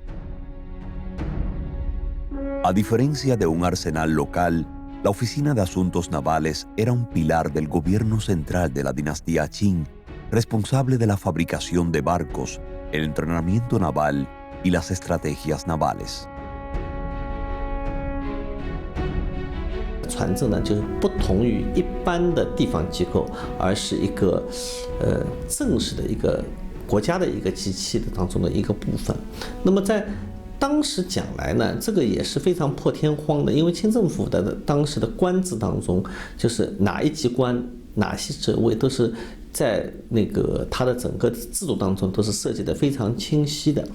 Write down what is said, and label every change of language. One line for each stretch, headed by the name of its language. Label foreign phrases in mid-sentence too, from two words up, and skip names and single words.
Spanish: A diferencia de un arsenal local, la Oficina de Asuntos Navales era un pilar del gobierno central de la dinastía Qing, responsable de la fabricación de barcos, el entrenamiento naval y las estrategias navales.
Chinese: 船政呢，就是不同于一般的地方机构，而是一个正式的一个国家的一个机器的当中的一个部分。那么在当时讲来呢，这个也是非常破天荒的，因为清政府的当时的官制当中，就是哪一级官、哪些职位都是在那个它的整个制度当中都是设计的非常清晰的。